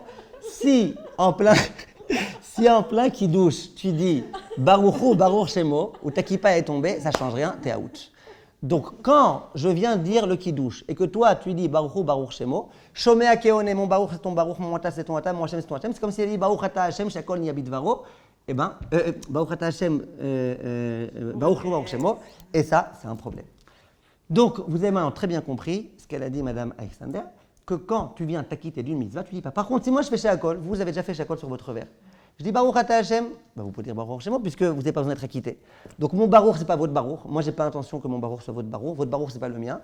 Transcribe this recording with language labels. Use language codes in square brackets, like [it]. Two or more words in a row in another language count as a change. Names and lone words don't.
[fr] Si, en plein kidouche, tu dis Baruchou, [he] ברוך שמו, [fr] ou ta kippa est tombée, ça ne change rien, t'es out. Donc, quand je viens dire le kidouche et que toi, tu dis Baruchou, [he] ברוך שמו, שומע כעונה, [fr] mon Baruch c'est ton Baruch, mon Ata c'est ton Ata, mon Hashem c'est ton Hashem, c'est comme si elle dit [he] ברוך אתה ה', שהכל נהיה בדברו, [fr] eh bien, [he] ברוך אתה ה', ברוך הוא, ברוך שמו, [fr] et ça, c'est un problème. Donc, vous avez maintenant très bien compris ce qu'elle a dit, Madame Alexander, que quand tu viens t'acquitter d'une mitzvah, tu dis pas. Par contre, si moi je fais Shakol, vous avez déjà fait Shakol sur votre verre. Je dis [he] ברוך אתה ה, [fr] vous pouvez dire [he] ברוך שמו [fr] puisque vous n'avez pas besoin d'être acquitté. Donc mon Baruch, ce n'est pas votre Baruch. Moi, je n'ai pas l'intention que mon Baruch soit votre Baruch. Votre Baruch, ce n'est pas le mien.